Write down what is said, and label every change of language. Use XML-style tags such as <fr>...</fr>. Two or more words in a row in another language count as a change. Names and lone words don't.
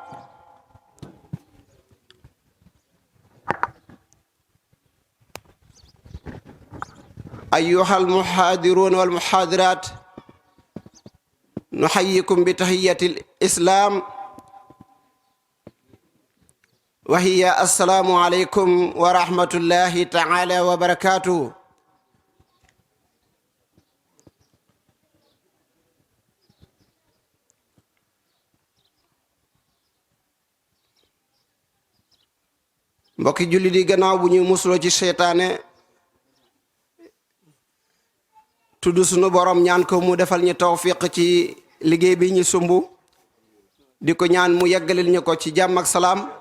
<ar>أيها المحاضرون والمحاضرات نحييكم بتحية الإسلام وهي السلام عليكم ورحمة الله تعالى وبركاته</ar> <wo>mbokki julli di gannaaw bu ñu musuloo ci seytaane tudd sunu borom ñaan ko mu defal ñu tawfiq ci liggéey bi ñu sumbu di ko ñaan mu yeggalil ñu ko ci jàmm ak salaam</wo>